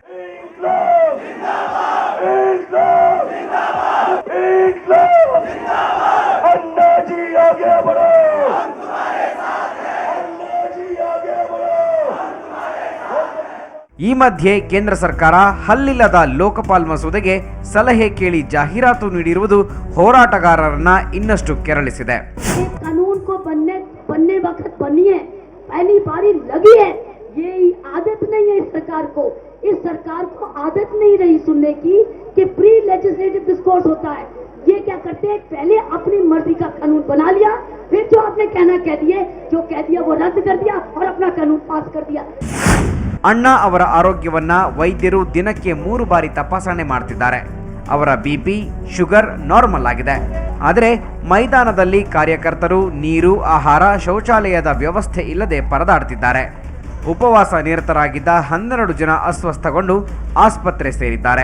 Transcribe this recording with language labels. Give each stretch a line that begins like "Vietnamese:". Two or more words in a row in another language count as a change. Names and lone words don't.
Kannada: ಈ ಮಧ್ಯೆ ಕೇಂದ್ರ ಸರ್ಕಾರ ಹಲ್ಲಿಲ್ಲದ ಲೋಕಪಾಲ್ ಮಸೂದೆಗೆ ಸಲಹೆ ಕೇಳಿ ಜಾಹೀರಾತು ನೀಡಿರುವುದು ಹೋರಾಟಗಾರರನ್ನ ಇನ್ನಷ್ಟು ಕೆರಳಿಸಿದೆ.
Hindi: कानून को बनने वक्त बनी है, पहली बारी लगी है. ये आदत नहीं है इस सरकार को आदत नहीं रही सुनने की कि
English: pre legislative discourse
Hindi: होता है. ये क्या करते हैं, पहले अपनी मर्जी का कानून बना लिया, फिर जो आपने कहना कह दिए, जो कह दिया वो रद्द कर दिया और अपना कानून पास कर दिया.
Kannada: ಅಣ್ಣಾ ಅವರ ಆರೋಗ್ಯವನ್ನ ವೈದ್ಯರು ದಿನಕ್ಕೆ 3 ಬಾರಿ ತಪಾಸಣೆ ಮಾಡ್ತಿದ್ದಾರೆ. ಅವರ
English: BP, sugar normal
Kannada: ಆಗಿದೆ. ಆದರೆ ಮೈದಾನದಲ್ಲಿ ಕಾರ್ಯಕರ್ತರು ನೀರು, ಆಹಾರ, ಶೌಚಾಲಯದ ವ್ಯವಸ್ಥೆ ಇಲ್ಲದೆ ಪರದಾಡ್ತಿದ್ದಾರೆ. ಉಪವಾಸ ನಿರತರಾಗಿದ್ದ 12 ಜನ ಅಸ್ವಸ್ಥಗೊಂಡು ಆಸ್ಪತ್ರೆ ಸೇರಿದ್ದಾರೆ.